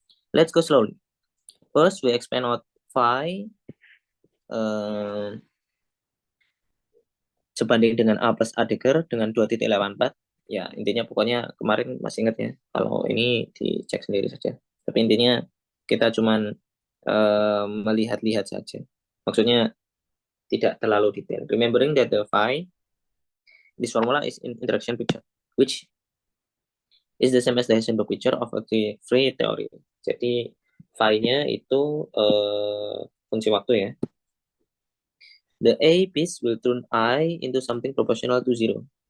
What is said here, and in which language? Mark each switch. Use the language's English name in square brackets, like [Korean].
[English] Let's go slowly. First, we expand out phi [Indonesian] sebanding dengan [English] A plus A dagger dengan 2.84. [Indonesian] Ya, intinya pokoknya kemarin masih ingat ya. Kalau ini dicek sendiri saja. Tapi intinya kita cuman melihat-lihat saja. Maksudnya tidak terlalu detail. [English] Remembering that the phi, this formula is in interaction picture, which is the same as the Heisenberg picture of a free theory. [Indonesian] Jadi phi-nya itu fungsi waktu ya. [English] The A piece will turn I into something proportional to 0.